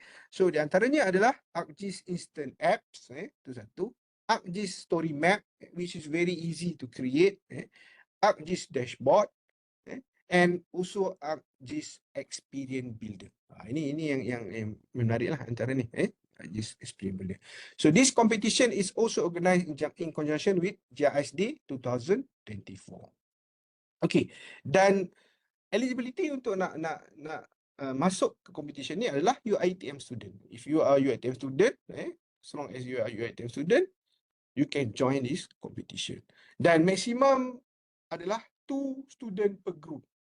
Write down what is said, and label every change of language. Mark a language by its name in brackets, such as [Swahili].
[Malay] So di antaranya adalah ArcGIS Instant Apps, itu satu. [English] ArcGIS Story Map, which is very easy to create. ArcGIS Dashboard, and also ArcGIS Experience Builder. [Malay] Ini yang menarik lah antara ni. ArcGIS Experience Builder. [English] So this competition is also organized in conjunction with GISD 2024. [Malay] Okay, dan eligibility untuk nak masuk ke competition ni adalah UiTM student. [English] If you are UiTM student, as long as you are UiTM student, you can join this competition. [Malay] Dan maksimum adalah 2 student per group.